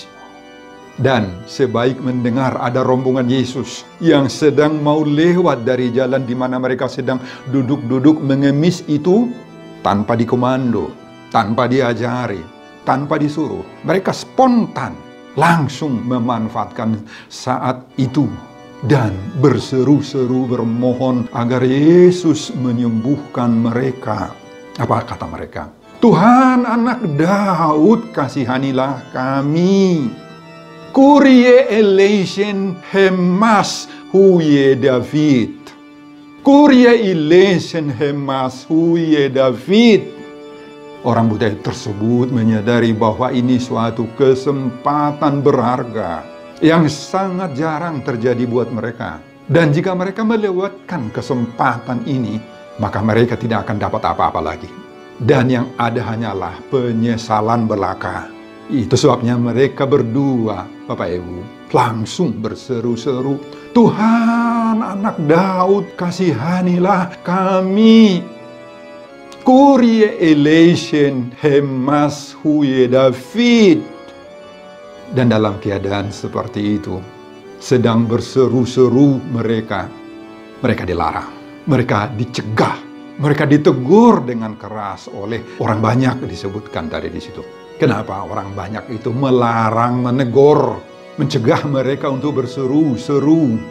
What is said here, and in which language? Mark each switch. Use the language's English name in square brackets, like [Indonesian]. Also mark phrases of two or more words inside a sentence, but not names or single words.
[Indonesian] Dan sebaik mendengar ada rombongan Yesus yang sedang mau lewat dari jalan di mana mereka sedang duduk-duduk mengemis itu, tanpa dikomando, tanpa diajari, tanpa disuruh, mereka spontan langsung memanfaatkan saat itu dan berseru-seru bermohon agar Yesus menyembuhkan mereka. Apa kata mereka? Tuhan, Anak Daud, kasihanilah kami. [Greek] Κύριε ἐλέησον ἡμᾶς υἱὲ Δαυίδ. Κύριε ἐλέησον ἡμᾶς υἱὲ Δαυίδ. [Indonesian] Orang buta tersebut menyadari bahwa ini suatu kesempatan berharga yang sangat jarang terjadi buat mereka. Dan jika mereka melewatkan kesempatan ini, maka mereka tidak akan dapat apa-apa lagi. Dan yang ada hanyalah penyesalan belaka. Itu sebabnya mereka berdua, Bapak Ibu, langsung berseru-seru, Tuhan, Anak Daud, kasihanilah kami. [Greek] Κύριε ἐλέησον ἡμᾶς υἱὲ Δαυίδ. [Indonesian] Dan dalam keadaan seperti itu, sedang berseru-seru mereka dilarang, mereka dicegah, mereka ditegur dengan keras oleh orang banyak disebutkan tadi di situ. Kenapa orang banyak itu melarang, menegur, mencegah mereka untuk berseru-seru?